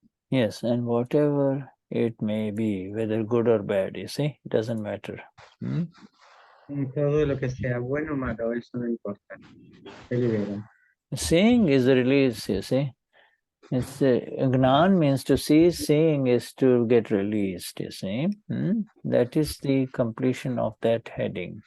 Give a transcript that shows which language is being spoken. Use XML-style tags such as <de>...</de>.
<en>Yes, and whatever it may be, whether good or bad, you see, it doesn't matter.</en> <es>Todo lo que sea bueno o malo, eso no importa. Se libera.</es> <en>Seeing is the release, you see. It's Gnan means to see, seeing is to get released, you see. That is the completion of that heading.</en>